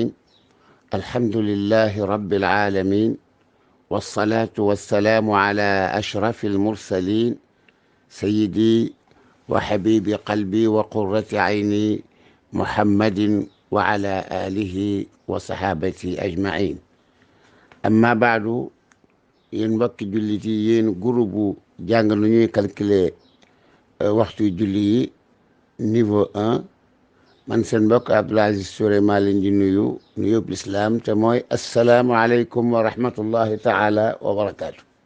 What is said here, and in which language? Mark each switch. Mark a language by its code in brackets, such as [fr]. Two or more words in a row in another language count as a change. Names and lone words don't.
[ar] الحمد لله رب العالمين، والصلاة والسلام على أشرف المرسلين، سيدي وحبيب قلبي وقرة عيني محمد وعلى آله وصحابته أجمعين. أما بعد، [wo] yéen mbokki jullit yi, yéen groupe jàng nu ñuy calculer waxtu julli yi niveau 1, man seen mbokk Abdoul Aziz Touré maa leen di nuyu nuyób lislaam te mooy [ar] السلام عليكم ورحمة الله تعالى وبركاته.